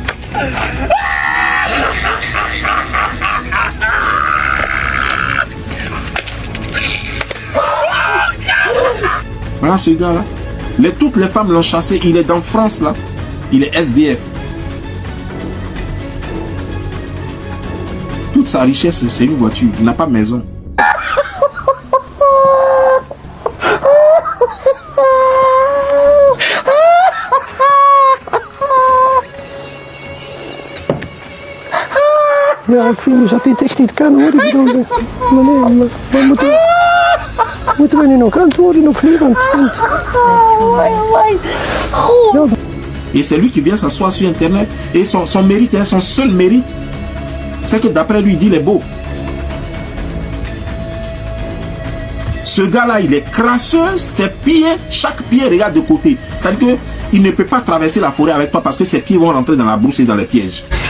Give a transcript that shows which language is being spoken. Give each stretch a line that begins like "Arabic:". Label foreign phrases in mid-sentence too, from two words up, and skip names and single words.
French: Voilà ce gars-là. Toutes les femmes l'ont chassé. Il est dans France, là. Il est SDF. Toute sa richesse, c'est une voiture. Il n'a pas de maison.
Dutch: Ja, ik vind dat dit echt niet kan hoor. Ik bedoel, maar moeten we nu nog antwoorden of niet? Want ja.
French: Et c'est lui qui vient s'asseoir sur Internet. Et son mérite, son seul mérite, c'est que d'après lui, il dit il est beau. Ce gars-là, il est crasseux, ses pieds, chaque pied regarde de côté. C'est-à-dire qu'il ne peut pas traverser la forêt avec toi parce que ses pieds vont rentrer dans la brousse et dans les pièges.